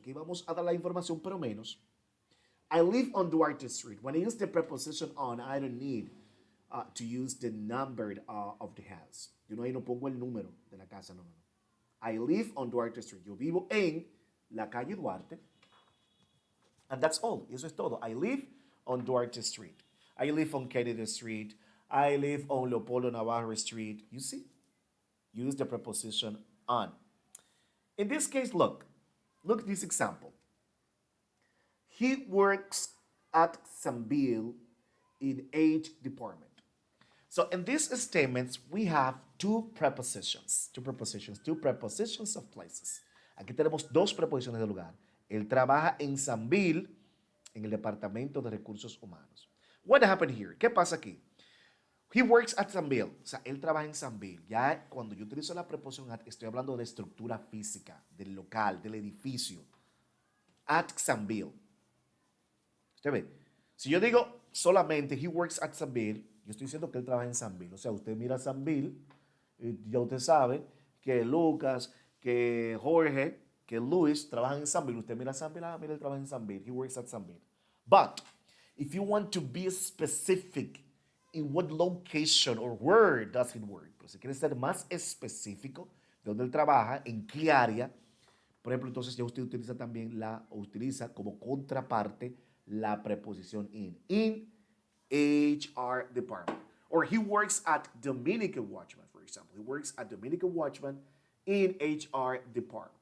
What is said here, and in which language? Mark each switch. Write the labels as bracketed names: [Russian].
[Spanish] Aquí vamos a dar la información, pero menos. [English] I live on Duarte Street. When I use the preposition on, I don't need to use the number of the house. [Spanish] Yo ahí no pongo el número de la casa, no. [English] I live on Duarte Street. [Spanish] Yo vivo en la calle Duarte. [English] And that's all. [Spanish] Eso es todo. [English] I live on Duarte Street. I live on Kennedy Street. I live on Leopoldo Navarro Street. You see? Use the preposition on. In this case, look this example. He works at Sambil in H department. So in these statements, we have two prepositions of places. [Spanish] Aquí tenemos dos preposiciones de lugar. Él trabaja en Sambil, en el Departamento de Recursos Humanos. [English] What happened here? [Spanish] ¿Qué pasa aquí? [English] He works at Sambil. [Spanish] O sea, él trabaja en Sambil. Ya cuando yo utilizo la preposición at, estoy hablando de estructura física, del local, del edificio. [English] At Sambil. [Spanish] ¿Usted ve? Si yo digo solamente [English] he works at Sambil, [Spanish] yo estoy diciendo que él trabaja en Sambil. O sea, usted mira Sambil y ya usted sabe que Lucas, que Jorge, que Luis trabajan en Sambil. Usted mira Sambil, mira, él trabaja en Sambil. [English] He works at Sambil. But if you want to be specific in what location or where does it work, [Spanish] pero si quiere ser más específico de dónde él trabaja, en qué área, por ejemplo, entonces ya usted utiliza también utiliza como contraparte la preposición in HR department. [English] Or he works at Dominican Watchman, for example. He works at Dominican Watchman in HR department.